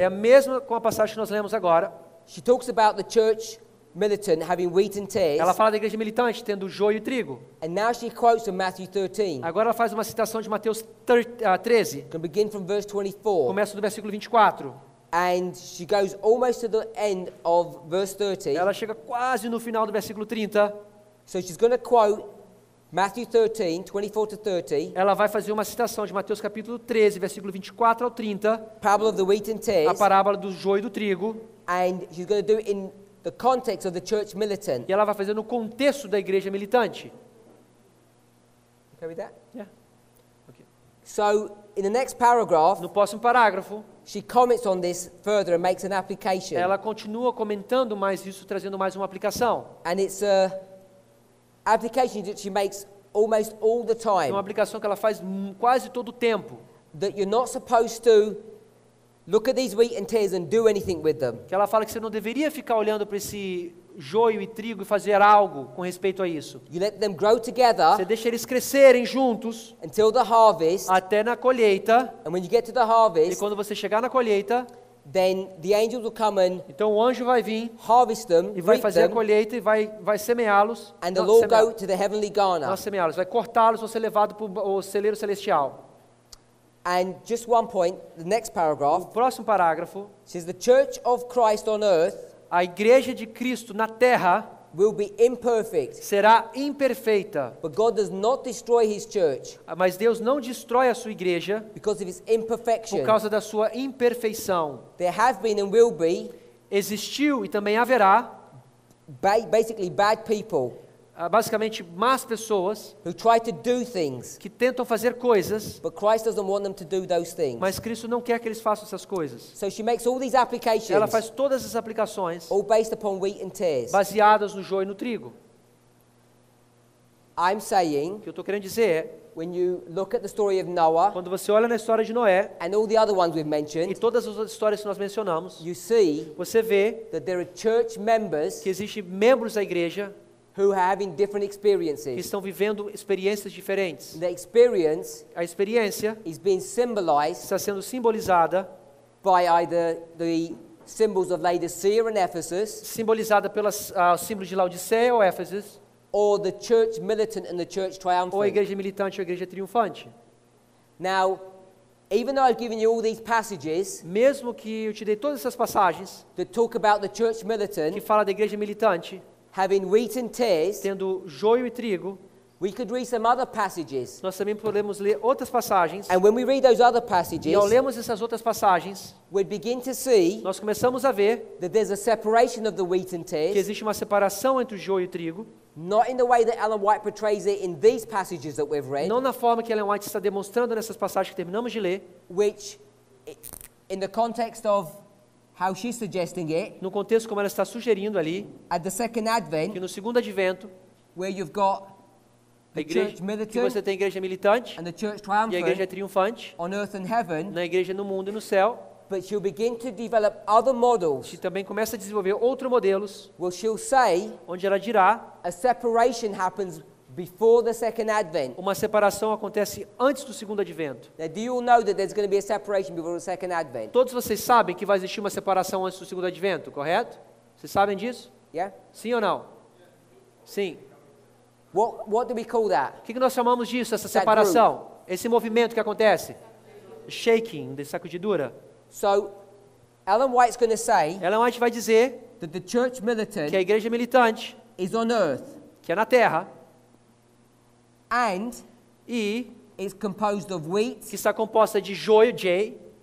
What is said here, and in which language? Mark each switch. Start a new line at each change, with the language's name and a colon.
Portuguese: É a mesma com a passagem que nós lemos agora.
English: She talks about the church militant having wheat and tares.
Portuguese: Ela fala da igreja militante tendo joio e trigo.
English: And now she quotes from Matthew 13.
Portuguese: Agora ela faz uma citação de Mateus 13.
English: Can begin from verse 24.
Portuguese: Começa do versículo 24.
English: And she goes almost to the end of verse 30.
Portuguese: Ela chega quase no final do versículo 30.
English: So she's going to quote Matthew 13, 24 to 30.
Portuguese: Ela vai fazer uma citação de Mateus capítulo 13, versículo 24 ao 30.
English: Parable of the wheat and
Portuguese: A
English: tares.
Portuguese: parábola do joio e do trigo.
English: And she's going to do it in the context of the church militant.
Portuguese: E ela vai fazer no contexto da igreja militante.
English: Okay with that? Yeah. Okay. So in the next paragraph,
Portuguese: No próximo parágrafo,
English: she comments on this further and makes an application.
Portuguese: ela continua comentando mais isso, trazendo mais uma aplicação.
English: And it's a application that she makes almost all the
Portuguese: É uma
English: time.
Portuguese: aplicação que ela faz quase todo o tempo.
English: That you're not supposed to look at these wheat and tares and do anything with them.
Portuguese: Que ela fala que você não deveria ficar olhando para esse joio e trigo e fazer algo com respeito a isso.
English: You let them grow together
Portuguese: Você deixa eles crescerem juntos
English: until the harvest.
Portuguese: até na colheita.
English: And when you get to the
Portuguese: E
English: harvest,
Portuguese: quando você chegar na colheita,
English: then the angels will come and
Portuguese: então o anjo vai vir
English: harvest them,
Portuguese: e vai
English: reap
Portuguese: fazer a
English: them,
Portuguese: colheita e vai semeá-los.
English: and
Portuguese: Não,
English: they'll all
Portuguese: semeá-
English: go to the heavenly Ghana.
Portuguese: não semeá-los, vai cortá-los, vão ser levados para o celeiro celestial.
English: And just one point, the next
Portuguese: O
English: paragraph
Portuguese: próximo parágrafo,
English: says the church of Christ on earth
Portuguese: a igreja de Cristo na terra
English: will be imperfect,
Portuguese: será imperfeita,
English: but God does not destroy his church
Portuguese: mas Deus não destrói a sua igreja
English: because of its
Portuguese: por
English: imperfection.
Portuguese: causa da sua imperfeição.
English: There have been and will be
Portuguese: Existiu e também haverá,
English: basically bad people
Portuguese: basicamente, más pessoas
English: who try to do things,
Portuguese: que tentam fazer coisas,
English: but Christ doesn't want them to do those things.
Portuguese: mas Cristo não quer que eles façam essas coisas.
English: So she makes all these applications,
Portuguese: Ela faz todas as aplicações
English: all based upon wheat and tares.
Portuguese: baseadas no joio e no trigo.
English: I'm saying,
Portuguese: O que eu estou querendo dizer é,
English: when you look at the story of Noah
Portuguese: quando você olha na história de Noé
English: and all the other ones we've
Portuguese: e
English: mentioned,
Portuguese: todas as outras histórias que nós mencionamos,
English: you see
Portuguese: você vê
English: that there are church members
Portuguese: que existem membros da igreja
English: who are having different
Portuguese: que
English: experiences.
Portuguese: estão vivendo experiências diferentes.
English: The experience
Portuguese: A experiência
English: is being symbolized
Portuguese: está sendo simbolizada,
English: by either the symbols of Laodicea and Ephesus,
Portuguese: simbolizada pelos símbolos de Laodiceia ou Éfeso,
English: or the church militant and the church
Portuguese: ou a
English: triumphant.
Portuguese: igreja militante ou a igreja triunfante.
English: Now, even though I've given you all these passages
Portuguese: Mesmo que eu te dei todas essas passagens
English: that talk about the church
Portuguese: que
English: militant
Portuguese: fala da igreja militante,
English: having wheat and tares,
Portuguese: tendo joio e trigo,
English: we could read some other passages.
Portuguese: nós também podemos ler outras passagens.
English: And when we read those other
Portuguese: E
English: passages,
Portuguese: ao lermos essas outras passagens,
English: we begin to see
Portuguese: nós começamos a ver
English: that there's a separation of the wheat and
Portuguese: que
English: tares,
Portuguese: existe uma separação entre o joio e o trigo,
English: not in the way that Ellen White portrays it in these passages that we've read,
Portuguese: não na forma que Ellen White está demonstrando nessas passagens que terminamos de ler,
English: which, in the context of how she's suggesting it,
Portuguese: no contexto como ela está sugerindo ali,
English: at the second
Portuguese: que
English: advent,
Portuguese: no segundo advento,
English: where you've got
Portuguese: a
English: the
Portuguese: igreja,
English: church
Portuguese: que
English: militant
Portuguese: você tem a igreja militante
English: and the church
Portuguese: e a igreja
English: triumphant
Portuguese: triunfante,
English: on earth and heaven,
Portuguese: na igreja no mundo e no céu,
English: but she'll begin to develop other models
Portuguese: que também começa a desenvolver outros modelos,
English: where she'll say
Portuguese: onde ela dirá,
English: a separation happens before the second advent.
Portuguese: uma separação acontece antes do segundo advento.
English: Now, do you all know that there's going to be a separation before the second advent?
Portuguese: Todos vocês sabem que vai existir uma separação antes do segundo advento, correto? Vocês sabem disso?
English: Yeah?
Portuguese: Sim ou não? Sim.
English: What do we call that?
Portuguese: O que nós chamamos disso, essa separação? Esse movimento que acontece? Shaking, de sacudidura.
English: So, Ellen White's going to say
Portuguese: Ellen White vai dizer
English: that the church militant
Portuguese: que a igreja militante,
English: is on earth
Portuguese: que é na terra,
English: and
Portuguese: e
English: is composed of wheat
Portuguese: que está composta de joio, J,